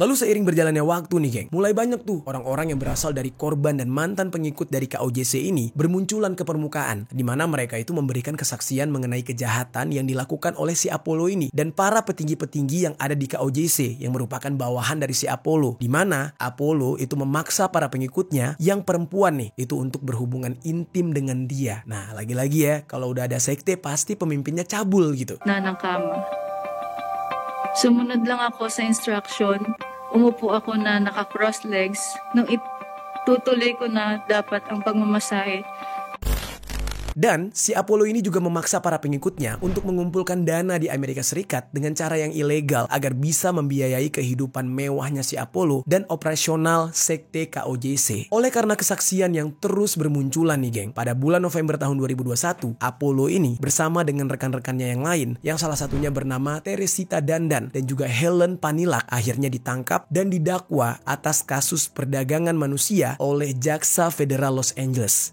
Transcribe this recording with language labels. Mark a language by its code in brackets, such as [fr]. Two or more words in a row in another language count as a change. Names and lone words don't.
[id] Lalu seiring berjalannya waktu nih geng, mulai banyak tuh orang-orang yang berasal dari korban dan mantan pengikut dari KOJC ini bermunculan ke permukaan, di mana mereka itu memberikan kesaksian mengenai kejahatan yang dilakukan oleh si Apollo ini dan para petinggi-petinggi yang ada di KOJC yang merupakan bawahan dari si Apollo, di mana Apollo itu memaksa para pengikutnya yang perempuan nih itu untuk berhubungan intim dengan dia. Nah, lagi-lagi ya, kalau udah ada sekte pasti pemimpinnya cabul gitu. [tl] Ng kama. Sumunod lang ako sa instruction. Umupo ako na naka-cross legs. Nung itutuloy ko na dapat ang pagmamasahe. [id] Dan si Apollo ini juga memaksa para pengikutnya untuk mengumpulkan dana di Amerika Serikat dengan cara yang ilegal agar bisa membiayai kehidupan mewahnya si Apollo dan operasional sekte KOJC. Oleh karena kesaksian yang terus bermunculan nih geng, pada bulan November tahun 2021, Apollo ini bersama dengan rekan-rekannya yang lain, yang salah satunya bernama Teresita Dandan dan juga Helen Panilak, akhirnya ditangkap dan didakwa atas kasus perdagangan manusia oleh Jaksa Federal Los Angeles.